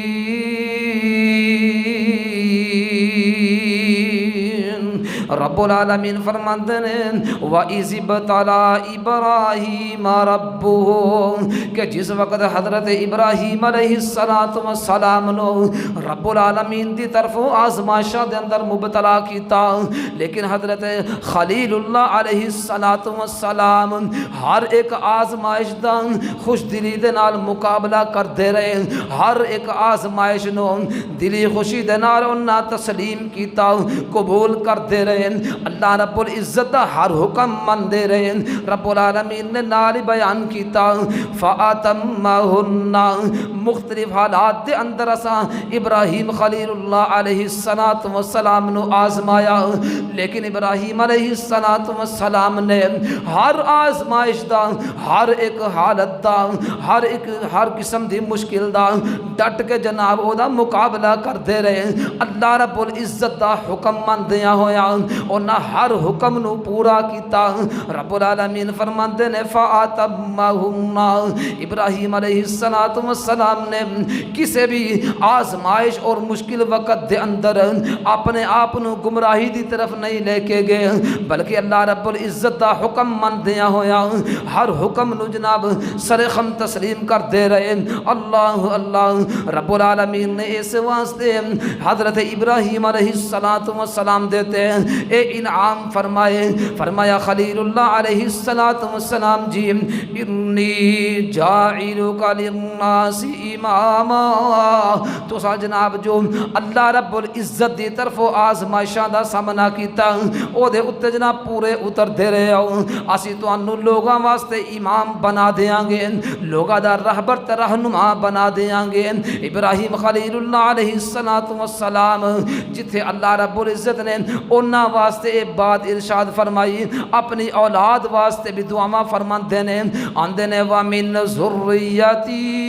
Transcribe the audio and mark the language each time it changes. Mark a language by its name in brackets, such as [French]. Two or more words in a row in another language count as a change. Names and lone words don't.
[Punjabi] رب العالمین فرماتے ہیں [Arabic] وَإِذِ ابْتَلَىٰ إِبْرَاهِيمَ رَبُّهُ [Punjabi] کہ جس وقت حضرت ابراہیم علیہ السلام نو رب العالمین دی طرف آزمائشاں دے اندر مبتلا کیتا، لیکن حضرت خلیل اللہ علیہ السلام ہر ایک آزمائش دا خوش دلی دے نال مقابلہ کرتے رہے، ہر ایک آزمائش نو دلی خوشی دے نال انہاں تسلیم کیتا، قبول کرتے رہے، اللہ رب العزت دا ہر حکم من دے رہے۔ رب العالمین نے نال بیان کیتا فَأَتَمَّهُنَّ مختلف حالات دے اندر اساں ابراہیم خلیل اللہ علیہ السلام نو آزمایا، لیکن ابراہیم علیہ السلام نے ہر آزمائش دا، ہر ایک حالت دا، ہر قسم دی مشکل دا ڈٹ کے جناب او دا مقابلہ کرتے رہے۔ اللہ رب العزت دا حکم من دیا ہویا انہاں ہر حکم نو پورا کیتا۔ رب العالمین فرماندے نے فَأَتَمَّهُنَّ ابراہیم علیہ السلام نے کسی بھی آزمائش اور مشکل وقت دے اندر اپنے آپ نو گمراہی دی طرف نہیں لے کے گئے، بلکہ اللہ رب العزت دا حکم من دیا ہویا ہر حکم نو جناب سرخم تسلیم کر دے رہے۔ اللہ اللہ رب العالمین نے اس واسطے حضرت ابراہیم علیہ السلام دیتے ہیں اے انعام فرمایا خلیل اللہ علیہ السلام جی انی [Arabic] جاعلک للناس اماما، [Punjabi] تو سا جناب جو اللہ رب العزت دی طرف آزمائشاں دا سامنا کیتا او دے اتے جناب پورے اتر دے رہے ہو، اسی تانوں لوگاں واسطے امام بنا دیاں گے، لوگاں دا رہبر تے رہنما بنا دیاں گے۔ ابراہیم خلیل اللہ علیہ السلام جتھے اللہ رب العزت نے انہاں واسطے ایک بات ارشاد فرمائی، اپنی اولاد واسطے بھی دعا فرماندے نے، آندے نے [Arabic] وَمِن ذُرِّيَّتِي